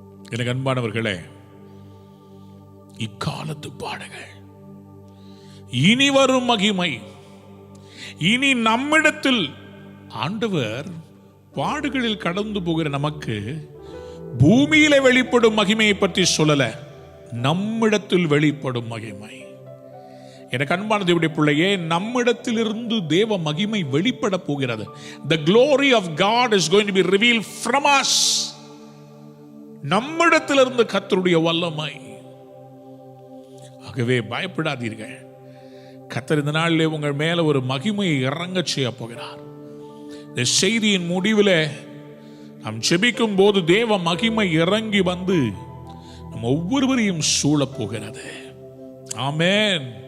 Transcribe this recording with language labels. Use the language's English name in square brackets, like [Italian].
[Tamil] எனக்கு அன்பானவர்களே, இக்காலத்து பாடுகள் இனி வரும் மகிமை, இனி நம்மிடத்தில் ஆண்டவர் பாடுகளில் கடந்து போகிற நமக்கு பூமியில வெளிப்படும் மகிமையை பற்றி சொல்லல, நம்மிடத்தில் வெளிப்படும் மகிமை. எனக்கு அன்பான தேவனுடைய பிள்ளையே, நம்மிடத்திலிருந்து தேவ மகிமை வெளிப்பட போகிறது. [English] The glory of God is going to be revealed from us. [Tamil] நம்மிடத்திலிருந்து கர்த்தருடைய வல்லமை. ஆகவே பயப்படாதீர்கள். கர்த்தர் இந்த நாளிலே உங்கள் மேல ஒரு மகிமையை இறங்க செய்ய போகிறார். இந்த செய்தியின் முடிவில் நாம் ஜெபிக்கும் போது தேவ மகிமை இறங்கி வந்து நம் ஒவ்வொருவரையும் சூழப் போகிறது. ஆமென்.